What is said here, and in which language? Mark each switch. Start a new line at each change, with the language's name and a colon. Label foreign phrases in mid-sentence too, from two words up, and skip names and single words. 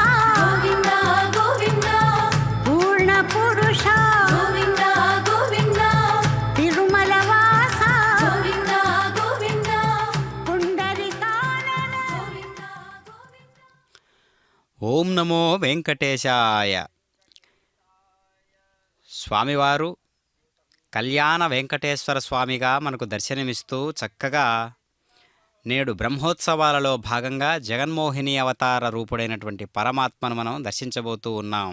Sanskrit: गोविंदा गोविंदा पूर्ण पुरुषा गोविंदा गोविंदा तिरुमल वासा गोविंदा गोविंदा पुंडरीकानन। गोविंदा ఓం నమో వెంకటేశాయ.
Telugu: స్వామివారు కళ్యాణ వెంకటేశ్వర స్వామిగా మనకు దర్శనమిస్తూ చక్కగా నేడు బ్రహ్మోత్సవాలలో భాగంగా జగన్మోహిని అవతార రూపుడైనటువంటి పరమాత్మను మనం దర్శించబోతూ ఉన్నాం.